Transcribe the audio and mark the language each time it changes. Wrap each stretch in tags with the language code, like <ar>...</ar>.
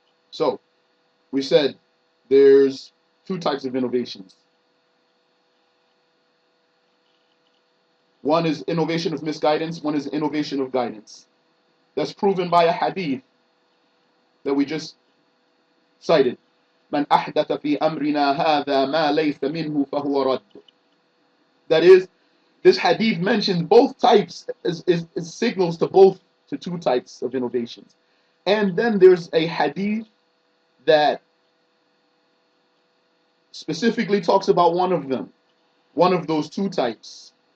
<en>So, we said there's two types of innovations. One is innovation of misguidance, one is innovation of guidance. That's proven by a hadith that we just cited.</en> <ar>من أحدث في أمرنا هذا ما ليس منه فهو رد.</ar> <en>That is, this hadith mentions both types, is signals to two types of innovations. And then there's a hadith that specifically talks about one of them, one of those two types.</en>